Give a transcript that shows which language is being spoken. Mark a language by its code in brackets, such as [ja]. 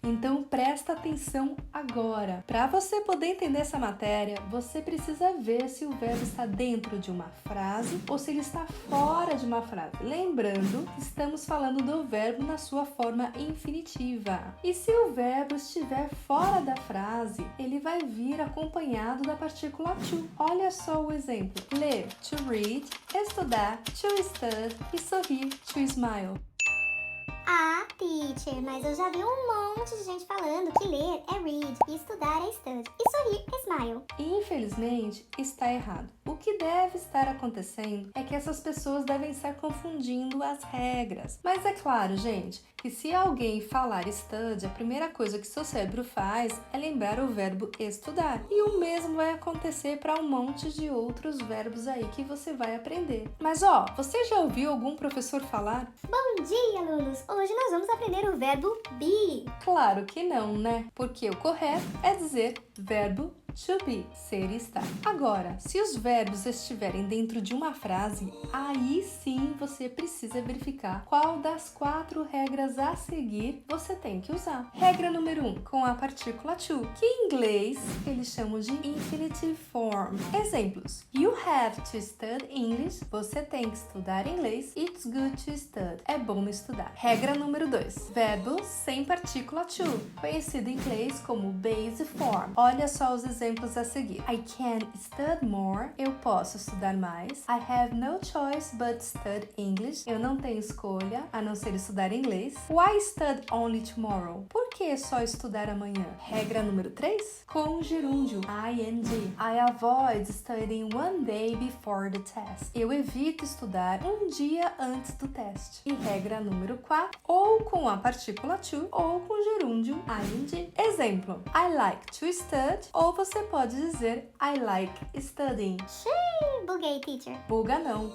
[pt] Então presta atenção agora. Para você poder entender essa matéria, você precisa ver se o verbo está dentro de uma frase ou se ele está fora de uma frase. Lembrando, estamos falando do verbo na sua forma infinitiva. E se o verbo estiver fora da frase, ele vai vir acompanhado da partícula to. Olha só o exemplo. Ler, to read, estudar, to study e sorrir, to smile. Ah, teacher, mas eu já vi um monte de gente falando que ler é read, e estudar é study, e sorrir é smile. Infelizmente, está errado. O que deve estar acontecendo é que essas pessoas devem estar confundindo as regras. Mas é claro, gente, que se alguém falar study, a primeira coisa que seu cérebro faz é lembrar o verbo estudar. E o mesmo vai acontecer para um monte de outros verbos aí que você vai aprender. Mas você já ouviu algum professor falar? Bom dia, alunos! Hoje nós vamos aprender o verbo be. Claro que não, né? Porque o correto é dizer verbo to be, ser e estar. Agora, se os verbos estiverem dentro de uma frase, aí sim você precisa verificar qual das 4 regras a seguir você tem que usar. Regra número 1, com a partícula to, que em inglês eles chamam de infinitive form. [en] Exemplos: You have to study English. [pt] Você tem que estudar inglês. [en] It's good to study. [pt] É bom estudar. Regra número 2, verbo sem partícula to, conhecido em inglês como base form. Olha só os exemplos a seguir. [en] I can study more. [pt] Eu posso estudar mais. [en] I have no choice but study English. [pt] Eu não tenho escolha a não ser estudar inglês. [en] Why study only tomorrow? [pt] Por que só estudar amanhã? Regra número 3, com gerúndio ing. [en] I avoid studying one day before the test. [pt] Eu evito estudar um dia antes do teste. E regra número 4, ou com a partícula to ou com gerúndio ing. [en] Exemplo: I like to study, [pt] ou você pode dizer [en] I like studying. [pt] Xiii, buguei, teacher. Buga não.